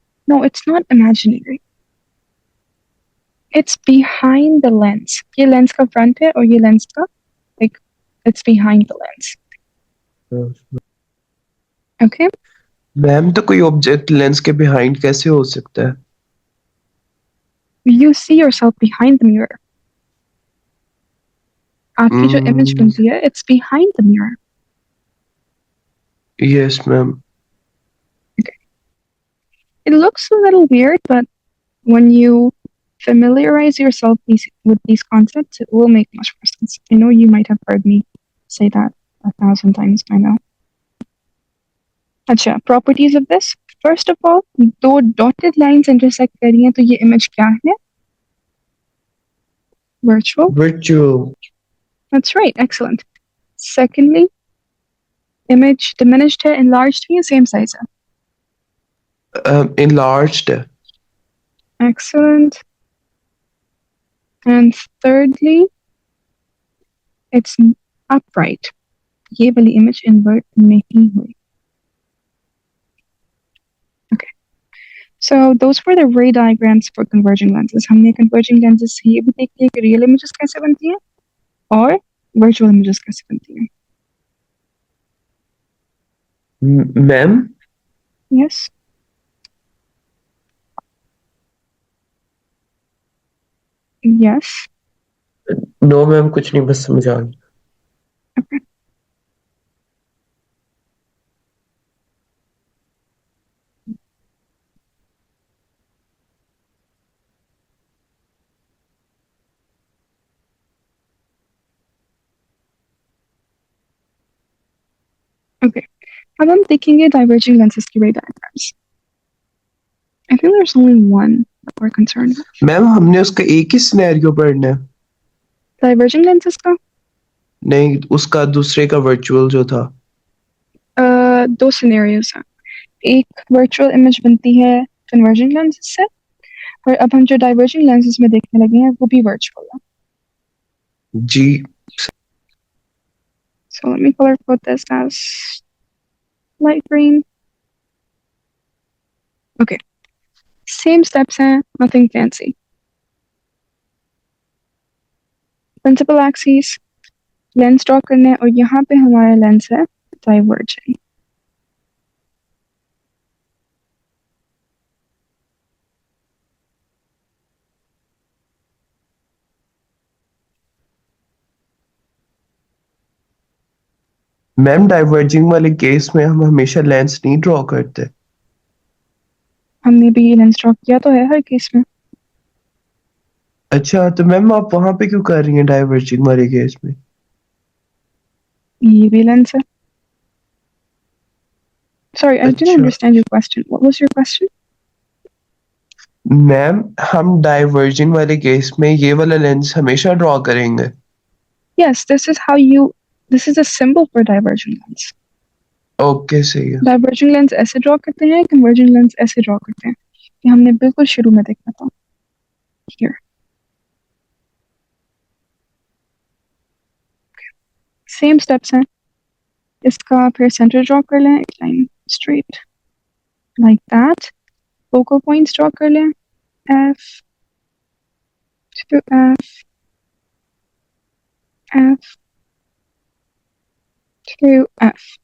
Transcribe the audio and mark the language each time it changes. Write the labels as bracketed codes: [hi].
[en] No, it's not imaginary. It's behind the lens. [hi] ये lens का front है और ये लेंस का like it's behind the lens. [en] Okay? [hi] Ma'am तो कोई ऑब्जेक्ट लेंस के बिहाइंड कैसे हो सकता है? [en] You see yourself behind the mirror. [hi] आपकी जो image बनती है, it's behind the mirror. [en] Yes, ma'am. Okay. It looks a little weird, but when you familiarize yourself with these concepts, it will make much more sense. I know you might have heard me say that 1,000 times by now. अच्छा, properties of this. [hi] First of all, दो dotted lines intersect कर रही हैं तो ये image क्या है? [en] Virtual. Virtual. That's right, excellent. [hi] Secondly, image diminished है, enlarged है, same size है? [en] Enlarged. Excellent. And thirdly, it's upright. [hi] ये वाली image invert नहीं हुई. [en] Okay. So those were the ray diagrams for converging lenses. [hi] हमने converging lenses से ये भी देख लिया कि real images कैसे बनती हैं और virtual images कैसे बनती हैं. [en] Ma'am? Yes. Yes. [hi] No, ma'am, कुछ नहीं, बस समझा। [en] Okay. Okay. अब हम देखेंगे diverging lenses की ray diagrams. I think there's only one that we're concerned with. [hi] Ma'am हमने उसका एक ही सिनेरियो पढ़ना है। Diverging lenses का? नहीं, उसका दूसरे का वर्चुअल जो था। दो scenarios हैं. एक virtual image बनती है converging lenses से और अब हम जो diverging lenses में देखने लगे हैं वो भी virtual है. जी। [en] So let me color code this as light green. Okay. Same steps हैं, nothing fancy. [hi] Principal axis, lens draw करना है और यहाँ पे हमारा lens है diverging. मैम डाइवर्जिंग वाले केस में हम हमेशा लेंस नहीं ड्रॉ करते। हमने भी लेंस ड्रॉ किया तो है हर केस में। अच्छा, तो मैम आप वहां पे क्यों कर रही हैं डाइवर्जिंग वाले केस में? ये भी लेंस है। [en] Sorry, I didn't understand your question. What was your question? [hi] Ma'am हम डाइवर्जिंग वाले केस में ये वाला लेंस हमेशा ड्रॉ करेंगे। [en] Yes, this is a symbol for diverging lens. [hi] Okay, सही है। Diverging lens ऐसे ड्रॉ करते हैं, converging lens ऐसे ड्रॉ करते हैं। ये हमने बिल्कुल शुरू में देखा था। [en] Here. [hi] Same steps हैं। इसका फिर center ड्रॉ कर लें, एक line straight like that. Focal points draw कर लें, F to F, F to F.